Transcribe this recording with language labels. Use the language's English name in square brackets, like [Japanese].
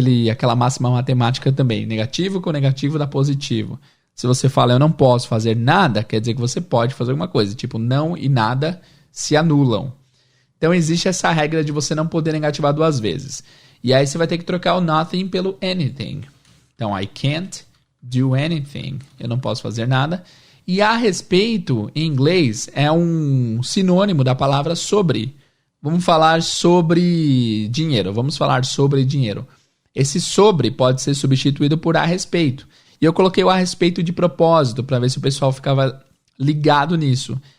[Portuguese] aquela máxima matemática também. Negativo com negativo dá positivo. Se você fala eu não posso fazer nada, quer dizer que você pode fazer alguma coisa. Tipo, não e nada se anulam. Então existe essa regra de você não poder negativar duas vezes. E aí você vai ter que trocar o nothing pelo anything. [English] Então, I can't do anything. [Portuguese] Eu não posso fazer nada. E a respeito, em inglês, é um sinônimo da palavra sobre. Vamos falar sobre dinheiro. Vamos falar sobre dinheiro. Esse sobre pode ser substituído por a respeito. E eu coloquei o a respeito de propósito, para ver se o pessoal ficava ligado nisso.